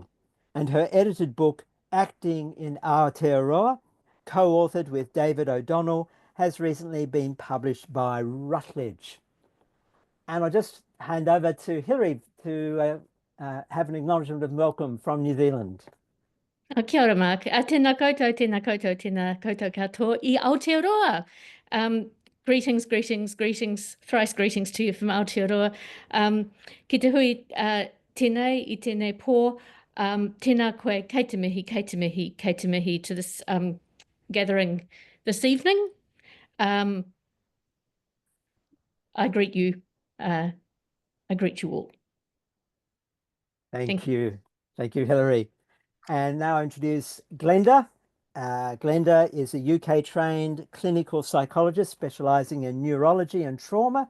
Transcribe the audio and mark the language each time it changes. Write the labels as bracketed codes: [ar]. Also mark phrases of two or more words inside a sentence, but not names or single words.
[en] And her edited book, Acting in Aotearoa, co-authored with David O'Donnell, has recently been published by Routledge. And I'll just hand over to Hilary to have an acknowledgement of welcome from New Zealand. Kia ora, Mark. [mi] Tēnā koutou, tēnā koutou, tēnā koutou katoa I Aotearoa. [en] Greetings, greetings, greetings, thrice greetings to you from Aotearoa. [mi] Ki te hui tēnei I tēnei pō, tēnā koe, kei te mihi, kei te mihi, kei te mihi [en] to this gathering this evening. I greet you. I greet you all. Thank you. Thank you, Hilary. And now I introduce Glenda. Glenda is a UK-trained clinical psychologist specialising in neurology and trauma.